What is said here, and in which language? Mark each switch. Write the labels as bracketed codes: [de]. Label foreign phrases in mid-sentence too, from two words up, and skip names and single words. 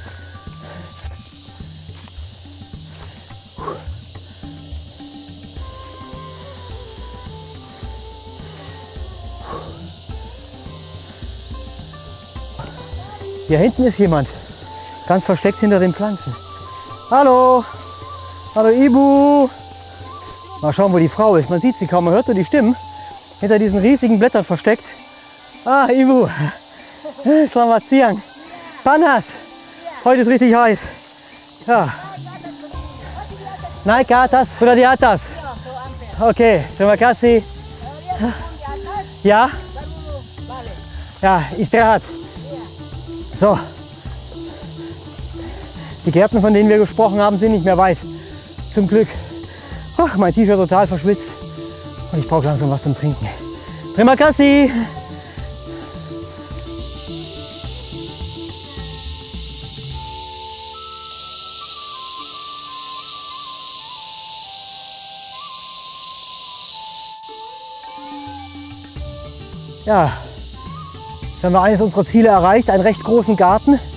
[de] Hier hinten ist jemand. Ganz versteckt hinter den Pflanzen. Hallo. Hallo Ibu. Mal schauen, wo die Frau ist. Man sieht sie kaum, man hört nur die Stimmen. Hinter diesen riesigen Blättern versteckt. [id] Ah, Ibu. Selamat siang. Panas. [de] Heute ist richtig heiß. Ja. [id] Naik ke atas, sudah di atas. Okay, terima kasih. [de] Ja? [id] Ja, istirahat. So. [de] Die Gärten, von denen wir gesprochen haben, sind nicht mehr weit. Zum Glück. Ach, mein T-Shirt total verschwitzt. Und ich brauche langsam was zum Trinken. [id] Terima kasih. [de] Ja, jetzt haben wir eines unserer Ziele erreicht, einen recht großen Garten.